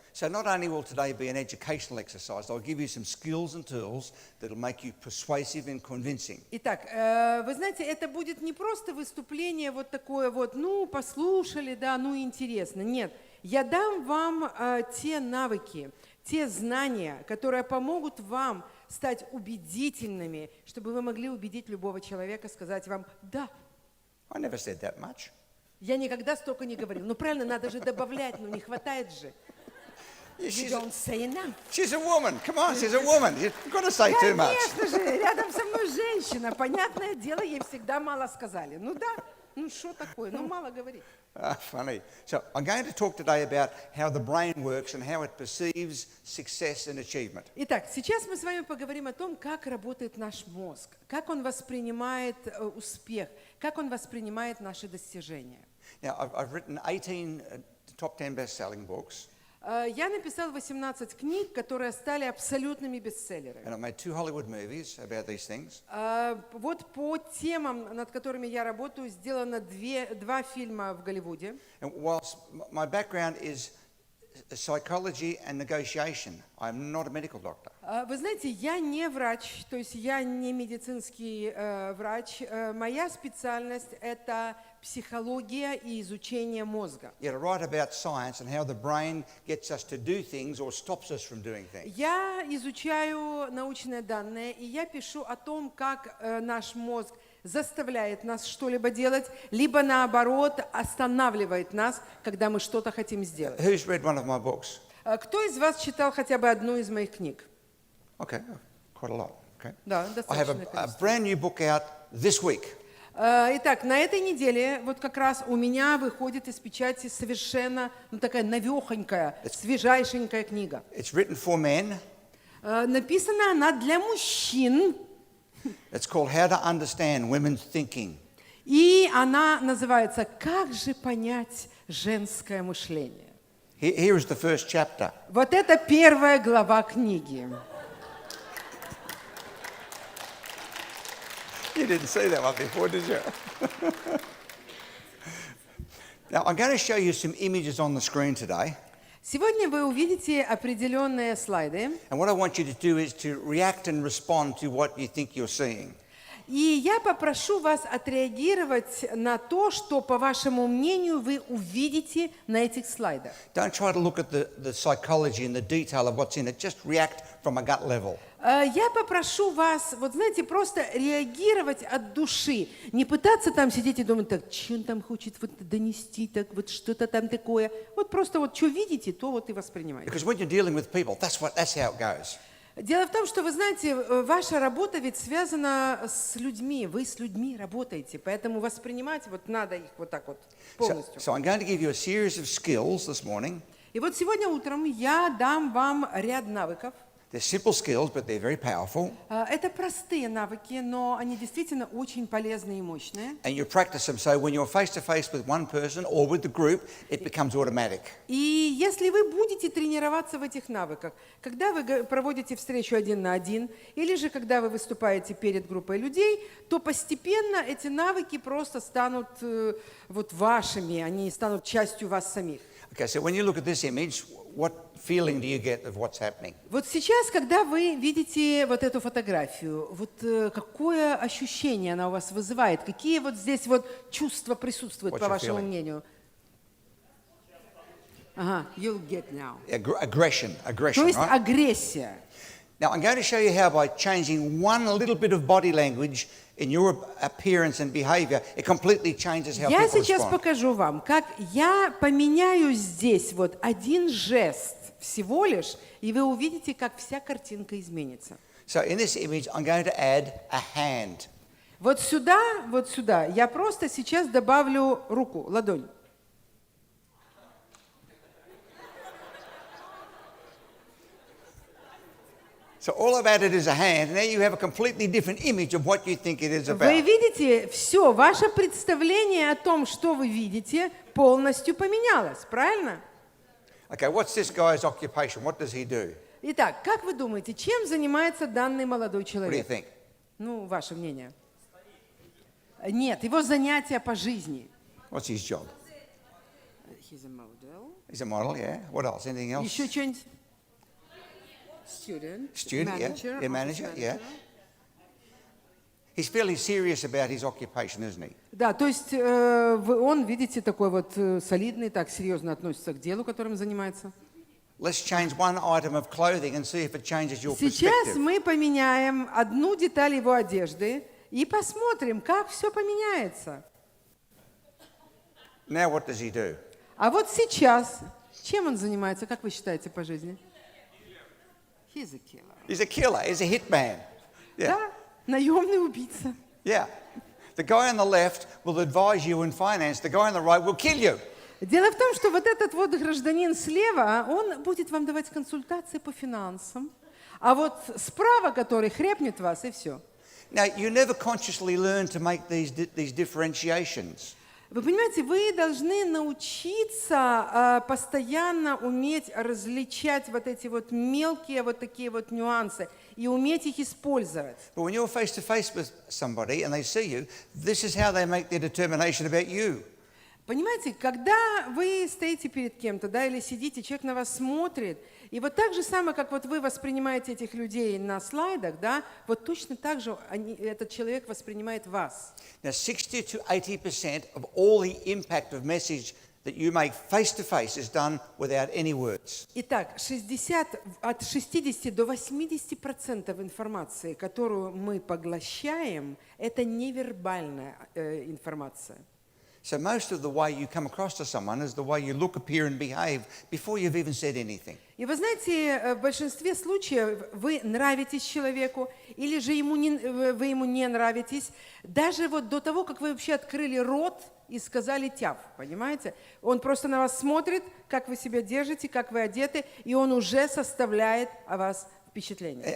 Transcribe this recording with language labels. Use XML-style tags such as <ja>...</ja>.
<en>So not only will today be an educational exercise, I'll give you some skills and tools that'll make you persuasive and convincing.</en> <ru>Итак, вы знаете, это будет не просто выступление вот такое вот, ну, послушали, да, ну, интересно. Нет, я дам вам те навыки, те знания, которые помогут вам стать убедительными, чтобы вы могли убедить любого человека, сказать вам «да».</ru> <en>I never said that much.</en> <ru>Я никогда столько не говорил. Ну, правильно, надо же добавлять, ну, не хватает же.</ru> <en>Yeah, You don't say enough. she's a woman. Come on, she's a woman. You've got to say too much.</en> <ru>Конечно же, рядом со мной женщина. Понятное дело, ей всегда мало сказали. Ну да, ну что такое, ну мало говорить.</ru> <en>Funny. So I'm going to talk today about how the brain works and how it perceives success and achievement.</en> <ru>Итак, сейчас мы с вами поговорим о том, как работает наш мозг, как он воспринимает успех, как он воспринимает наши достижения.</ru> <en>Now, I've written 18 top 10 best-selling books,</en> <ru>Я написал 18 книг, которые стали абсолютными</ru> <en>and</en> <ru>бестселлерами.</ru> <en>I've made 2 Hollywood movies about these things.</en> <ru>Вот по темам, над которыми я работаю, сделано два фильма в Голливуде.</ru> <en>And whilst my background is psychology and negotiation, I'm not a medical doctor.</en> <ru>Вы знаете, я не врач, то есть я не медицинский врач. Моя специальность – это психология и изучение мозга.</ru> <en>Yet I write about science and how the brain gets us to do things or stops us from doing things.</en> <ru>Я изучаю научные данные, и я пишу о том, как наш мозг заставляет нас что-либо делать, либо наоборот останавливает нас, когда мы что-то хотим сделать.</ru> <en>Who's read one of my books?</en> <ru>Кто из вас читал хотя бы одну из моих книг?</ru> <en>Okay, quite a lot. Okay.</en> <ru>Да,</ru> <en>I have</en> <ru>достаточно.</ru> <en>a brand new book out this week.</en> <ru>Итак, на этой неделе вот как раз у меня выходит из печати совершенно такая навехонькая, свежайшенькая книга.</ru> <en>It's written for men.</en> <ru>Написана она для мужчин,</ru> <en>It's called How to Understand Women's Thinking.</en> <ru>и она называется «Как же понять женское мышление?».</ru> <en>Here is the first chapter.</en> <ru>Вот это первая глава книги.</ru> <en>You didn't see that one before, did you? Now, I'm going to show you some images on the screen today.</en> <ru>Сегодня вы увидите определенные слайды,</ru> <en>And what I want you to do is to react and respond to what you think you're seeing.</en> <ru>и я попрошу вас отреагировать на то, что, по вашему мнению, вы увидите на этих слайдах.</ru> <en>Don't try to look at the psychology and the detail of what's in it. Just react from a gut level.</en> <ru>Я попрошу вас, вот знаете, просто реагировать от души, не пытаться там сидеть и думать, так, что он там хочет вот донести, так вот что-то там такое. Вот просто вот что видите, то вот и воспринимайте.</ru> <en>Because when you're dealing with people, that's how it goes.</en> <ru>Дело в том, что, вы знаете, ваша работа ведь связана с людьми, вы с людьми работаете, поэтому воспринимать вот надо их вот так вот полностью.</ru> <en>So I'm going to give you a series of skills this morning.</en> <ru>И вот сегодня утром я дам вам ряд навыков.</ru> <en>They're simple skills, but they're very powerful.</en> <ru>Это простые навыки, но они действительно очень полезные и мощные.</ru> <en>And you practice them, so when you're face to face with one person or with the group, it becomes automatic.</en> <ru>И если вы будете тренироваться в этих навыках, когда вы проводите встречу один на один, или же когда вы выступаете перед группой людей, то постепенно эти навыки просто станут вот вашими, они станут частью вас самих.</ru> <en>Okay, so when you look at this image, what feeling do you get of what's happening?</en> <ru>Вот сейчас, когда вы видите вот эту фотографию, вот какое ощущение она у вас вызывает? Какие вот здесь вот чувства присутствуют,</ru> <en>What's</en> <ru>по</ru> <en>your</en> <ru>вашему</ru> <en>feeling?</en> <ru>мнению?</ru> <en>Ага, you'll get now. Aggression,</en> <ru>То есть</ru> <en>right?</en> <ru>агрессия.</ru> <en>Now, I'm going to show you how by changing one little bit of body language in your appearance and behavior, it completely changes how</en> <ru>Я</ru> <en>people</en> <ru>сейчас</ru> <en>respond.</en> <ru>покажу вам, как я поменяю здесь вот один жест всего лишь, и вы увидите, как вся картинка изменится.</ru> <en>So in this image, I'm going to add a hand.</en> <ru>Вот сюда я просто сейчас добавлю руку, ладонь.</ru> <en>So all I've added is a hand, and now you have a completely different image of what you think it is</en> <ru>Вы</ru> <en>about.</en> <ru>видите, все, ваше представление о том, что вы видите, полностью поменялось, правильно?</ru> <en>Okay, what's this guy's occupation? What does he do?</en> <ru>Итак, как вы думаете, чем занимается данный молодой</ru> <en>What do you</en> <ru>человек?</ru> <en>think?</en> <ru>Ну, ваше мнение. Нет, его занятия по жизни.</ru> <en>What's his job? He's a model. He's a model, yeah. What else? Anything else?</en> <ru>Еще что-нибудь?</ru> <en>Student. Student, manager, yeah. Manager, yeah. He's fairly serious about his occupation, isn't he?</en> <ru>Да, то есть он, видите, такой вот солидный, так серьезно относится к делу, которым занимается.</ru> <en>Let's change one item of clothing and see if it changes your</en> <ru>Сейчас</ru> <en>perspective.</en> <ru>мы поменяем одну деталь его одежды и посмотрим, как все поменяется.</ru> <en>Now what does he do?</en> <ru>А вот сейчас, чем он занимается, как вы считаете, по жизни?</ru> <en>He's a killer. He's a killer. He's a hitman. Yeah.</en> <ru>Да, наемный убийца.</ru> <en>Yeah. The guy on the left will advise you in finance. The guy on the right will kill you.</en> <ru>Дело в том, что вот этот вот гражданин слева, он будет вам давать консультации по финансам, а вот справа, который хрепнет вас, и все.</ru> <en>Now, you never consciously learn to make these differentiations.</en> <ru>Вы понимаете, вы должны научиться постоянно уметь различать вот эти вот мелкие вот такие вот нюансы и уметь их использовать.</ru> <en>But when you're face to face with somebody and they see you, this is how they make their determination about you.</en> <ru>Понимаете, когда вы стоите перед кем-то, да, или сидите, человек на вас смотрит, и вот так же самое, как вот вы воспринимаете этих людей на слайдах, да, вот точно так же этот человек воспринимает вас.</ru> <en>Now, 60 to 80% of all the impact of message that you make face to face is done without any words.</en> <ru>Итак, от 60 до 80% информации, которую мы поглощаем, это невербальная информация.</ru> <en>So most of the way you come across to someone is the way you look, appear and behave before you've even said anything.</en> <ru>И вы знаете, в большинстве случаев вы нравитесь человеку, или же вы ему не нравитесь, даже вот до того, как вы вообще открыли рот и сказали тяв, понимаете? Он просто на вас смотрит, как вы себя держите, как вы одеты, и он уже составляет о вас впечатление.</ru>